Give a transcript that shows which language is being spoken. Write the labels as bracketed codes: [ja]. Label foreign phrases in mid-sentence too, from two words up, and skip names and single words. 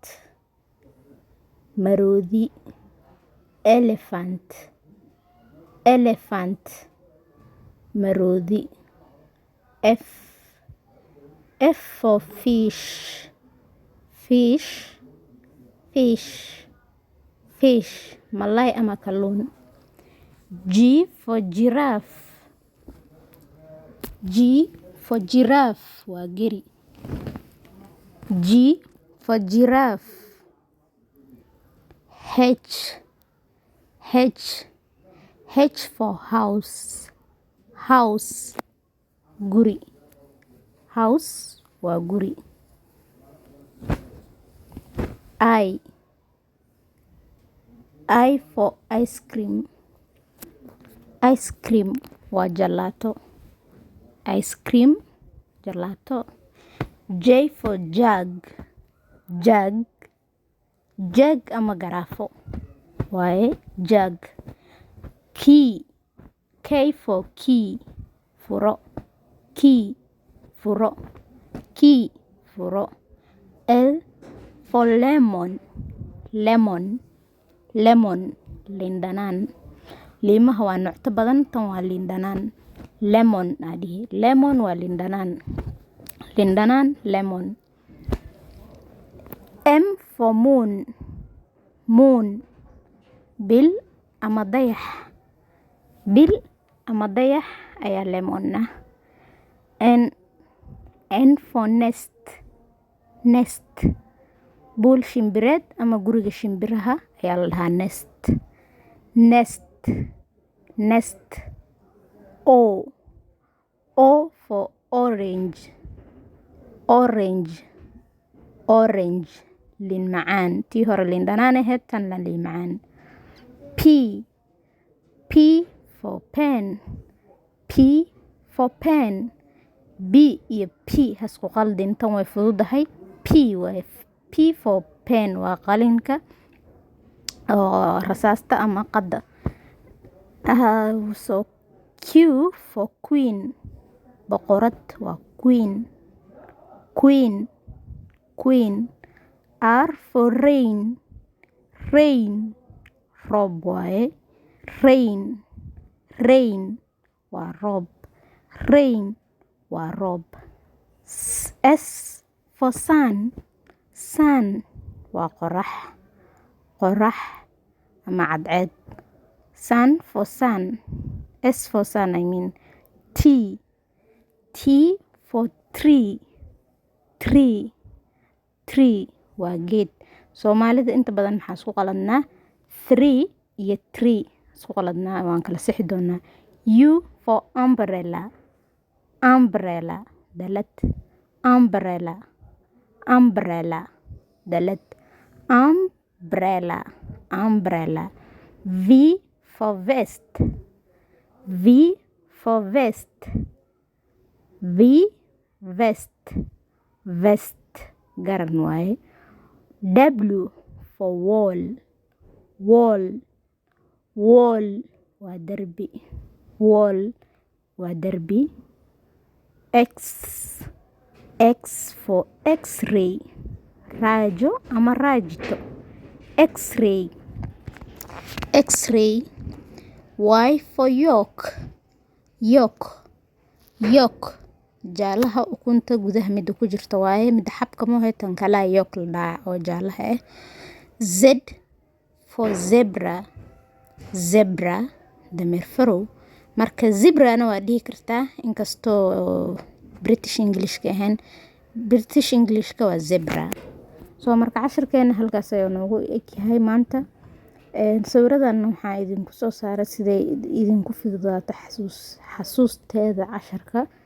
[so] Maroodi. Elephant. [en] Elephant. Maroodi. F. F for fish. Fish. Fish. Fish. [so] Malay ama kalluun. [en] G for giraffe. G for giraffe [so] waa geri. [en] G for giraffe. H. H. H for house. House. [so] Guri. House waa guri. [en] I. I for ice cream. Ice cream [so] waa gelato. [en] Ice cream, gelato. J for jug. Jug. [so] Jug ama garaafo waaye jug. [en] Key. K for key. [so] Furo. Key. Furo. [en] Key. Furo. L for lemon. Lemon. Lemon. [so] Liin dhanaan. Liimaha waa nuucto badan, tan waa liin dhanaan. Lemon adhihi. Lemon waa liin dhanaan. Liin dhanaan, [en] lemon. M for moon. Moon. [so] Bil ama dayax. Bil ama dayax ayaa lemon ah. [en] N. N for nest. Nest. [so] Buul shimbireed ama guriga shimbiraha ayaa la dhahaa nest. [en] Nest. Nest. O. O for orange. Orange. Orange. [so] Liin macaan. Tii hore liin dhanaan ahayd, tan la liin macaan. [en] P. P for pen. P for pen. [so] B iyo P hasku qaldin, tan way fududahay. P way. [en] P for pen [so] waa qalinka oo rasaasta ama qada. [en] So Q for queen. [so] Boqorad waa queen. Queen. [en] Queen. R for rain. Rain. [so] Roob waaye. Rain. Rain waa roob. Rain waa roob. [en] S for sun. [so] Sun waa qorax. Qorax ama cadceed. [en] Sun for sun. S for sun I mean. T. T for tree. [so] Tree. Tree waa geed. Soomaalida inta badan maxaa isku qaladnaa 3 iyo 3 isku qaladnaa, waan kala sixi doonaa. [en] U for umbrella. Umbrella. Dalad. Umbrella. Umbrella. Dalad. Umbrella. Umbrella. V for vest. V for vest. V. Vest. Vest. [so] Garan waaye. [en] W for wall. Wall. [so] Wall waa derbi. Wall waa derbi. [en] X. X for x-ray. [so] Raajo ama raajito. [en] X-ray. X-ray. Y for yolk. Yolk. Yolk. [so] Jaalaha ukunta gudaha mida ku jirta waaye, mida xabka ma haytan kala yolk la dhaca oo jaalaha ah. [en] Z for zebra, zebra [so] dameer farow. Marka zebrana waa dhihi kartaa inkastoo [en] British English [so] ka ahaan. [en] British English [so] ka waa zebra. So marka casharkeena halkaas ayuu noogu egyahay maanta. Sawiradan waxaa idinku soo saaray siday idinku fududaato xasuusteeda casharka.